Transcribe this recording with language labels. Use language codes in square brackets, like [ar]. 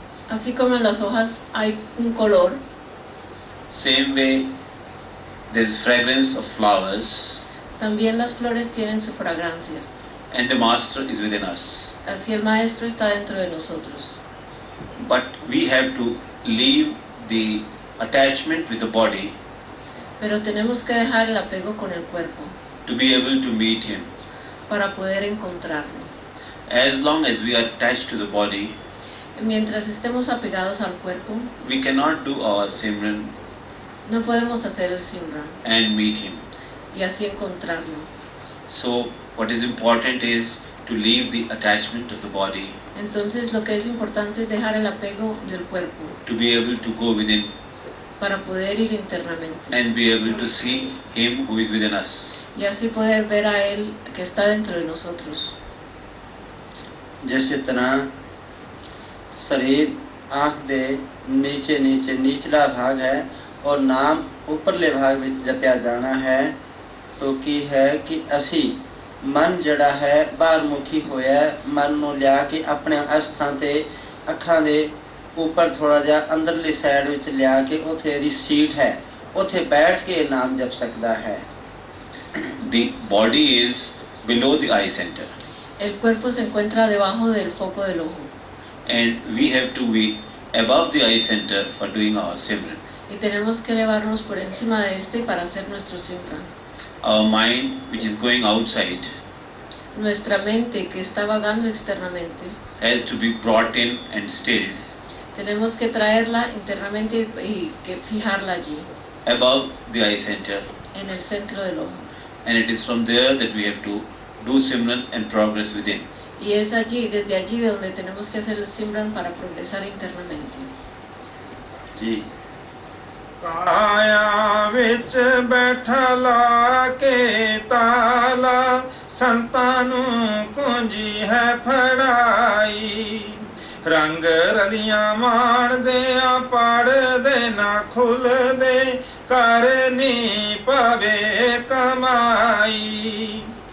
[es] Así como en las hojas hay un color, [en] Same way, there's fragrance of flowers, [es] también las flores tienen su fragancia. [en] and the Master is within us. [es] Así el Maestro está dentro de nosotros. [en] But we have to leave the attachment with the body [es] Pero tenemos que dejar el apego con el cuerpo [en] to be able to meet Him. [es] para poder encontrarlo. [en] As long as we are attached to the body, [es] Mientras estemos apegados al cuerpo, [en] we cannot do our Simran [es] no podemos hacer el Simran [en] and meet Him. [es] y así encontrarlo. [en] So, what is important is to leave the attachment of the body [es] Entonces lo que es importante es dejar el apego del cuerpo [en] to be able to go within [es] para poder ir internamente [en] and be able to see Him who is within us. [es] y así poder ver a Él que está dentro de nosotros. [pa] ਜਿਸ ਤਰ੍ਹਾਂ ਸਰੀਰ ਆँख ਦੇ ਨੀਚੇ ਨੀਚਲਾ ਭਾਗ ਹੈ ਔਰ ਨਾਮ ਉੱਪਰਲੇ ਭਾਗ ਵਿੱਚ ਜਪਿਆ ਜਾਣਾ ਹੈ। ਤਾਂ ਕੀ ਹੈ ਕਿ ਅਸੀਂ ਮਨ ਜਿਹੜਾ ਹੈ ਬਾਹਰ ਮੁਖੀ ਹੋਇਆ, ਮਨ ਨੂੰ ਲਿਆ ਕੇ ਆਪਣੇ ਅਸਥਾਂ ਤੇ ਅੱਖਾਂ ਦੇ ਉੱਪਰ ਥੋੜਾ ਜਿਹਾ ਅੰਦਰਲੀ ਸਾਈਡ ਵਿੱਚ ਲਿਆ ਕੇ ਉੱਥੇ ਇਹਦੀ ਸੀਟ ਹੈ, ਉੱਥੇ ਬੈਠ ਕੇ ਨਾਮ ਜਪ ਸਕਦਾ ਹੈ। [en] The body is below the eye center, [es] El cuerpo se encuentra debajo del foco del ojo [en] and we have to be above the eye center for doing our Simran. [es] y tenemos que elevarnos por encima de este para hacer nuestro Simran. [en] Our mind, which is going outside, [es] Nuestra mente que está vagando externamente, [en] has to be brought in and stilled [es] tenemos que traerla internamente y que fijarla allí, [en] above the eye center, [es] en el centro del ojo. [en] and it is from there that we have to do Simran and progress within. [es] Y es allí, desde allí de donde tenemos que hacer el Simran para progresar internamente. [pa] ਜੀ ਕਾਇਆ ਵਿੱਚ ਬੈਠਾ ਲਾ ਕੇ ਤਾਲਾ, ਸੰਤਾਂ ਨੂੰ ਕੁੰਜੀ ਹੈ ਫੜਾਈ। ਰੰਗ ਰਲੀਆਂ ਮਾਣਦਿਆਂ ਪੜਦੇ ਨਾ ਖੁੱਲਦੇ, ਕਰਨੀ ਪਵੇ ਕਮਾਈ।